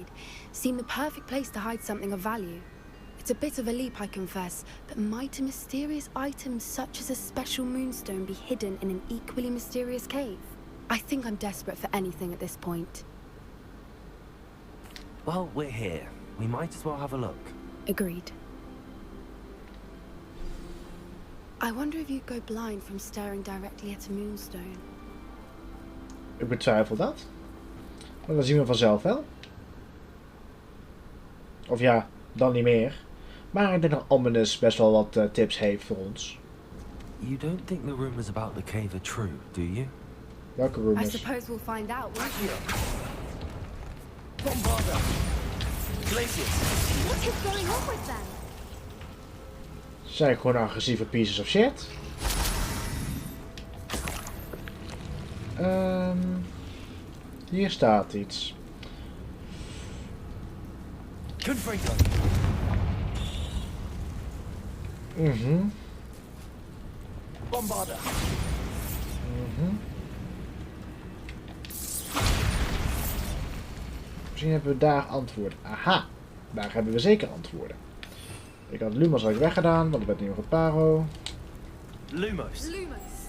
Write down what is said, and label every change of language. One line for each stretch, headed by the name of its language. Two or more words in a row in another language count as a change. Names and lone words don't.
English: Seemed the perfect place to hide something of value. It's a bit of a leap, I confess, but might a mysterious item such as a special moonstone be hidden in an equally mysterious cave? I think I'm desperate for anything at this point. Well, we're here. We might as well have a look. Agreed. I wonder if you'd go blind from staring directly at a moonstone.
Dutch: Ik betwijfel dat. Maar dat zien we vanzelf wel. Of ja, dan niet meer. Maar ik denk dat Ominis best wel wat tips heeft voor ons.
English: You don't think the rumors about the cave are true, do you?
Dutch: Welke
English: I
Dutch: rumors?
English: suppose we'll find out, won't we? Bombarda! Glaciers! What is going on with them?
Dutch: Zijn gewoon agressieve
English: pieces of shit.
Dutch: Hier staat iets. Confringo! Bombarda! Misschien hebben we daar antwoorden. Aha, daar hebben we zeker antwoorden. Ik had Lumos al weggedaan, want ik ben nu nog een paro. Lumos! Lumos.